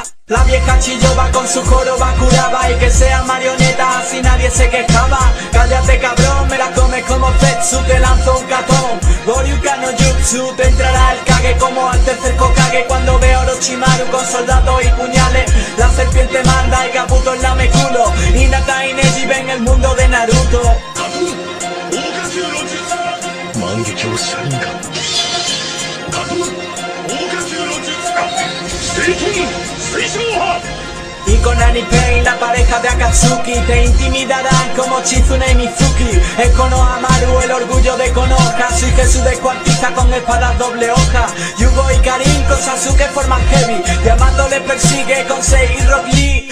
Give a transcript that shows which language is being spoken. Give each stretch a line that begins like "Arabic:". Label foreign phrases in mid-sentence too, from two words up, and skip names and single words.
Spanish: La vieja Chiyoba con su joroba curaba, y que sea marioneta así nadie se quejaba. Cállate cabrón, me la comes como Zetsu, te lanzo un catón. Goryuka no Jutsu, te entrará el Kage como al tercer Hokage. Cuando veo a Orochimaru con soldados y puñales, la serpiente manda y Kabuto en lame culo. Hinata y Neji ven el mundo de Naruto.
Japanese: 万華鏡車輪ガン波動大火球の術水遁水晶波。
Spanish: Y con Annie Pain, la pareja de Akatsuki, te intimidarán como Chizune y Mizuki. Es Konohamaru, el orgullo de Konoha. Soy Jesús descuartiza con espadas doble hoja. Yugo y Karin con Sasuke forman heavy. Yamato le persigue con Sei y Rock Lee.